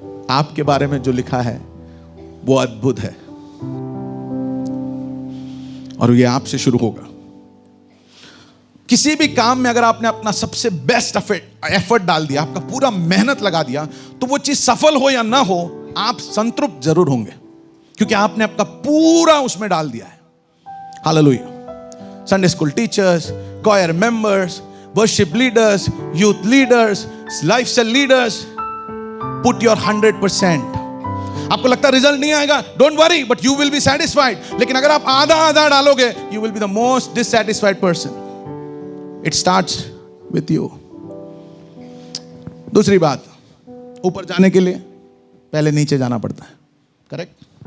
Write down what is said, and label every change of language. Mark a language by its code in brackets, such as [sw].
[hi] आपके बारे में जो लिखा है वो अद्भुत है और ये आपसे शुरू होगा। किसी भी काम में अगर आपने अपना सबसे बेस्ट एफर्ट डाल दिया, आपका पूरा मेहनत लगा दिया, तो वो चीज सफल हो या ना हो, आप संतृप्त जरूर होंगे, क्योंकि आपने आपका पूरा उसमें डाल दिया है। Hallelujah. [en] Sunday school teachers, choir members, worship leaders, youth leaders, lifestyle leaders, put your 100%. [hi] आपको लगता है रिजल्ट नहीं आएगा, [en] Don't worry, but you will be satisfied. [hi] लेकिन अगर आप आधा आधा डालोगे, [en] You will be the most dissatisfied person. It starts with you. [hi] दूसरी बात, ऊपर जाने के लिए पहले नीचे जाना पड़ता है, करेक्ट?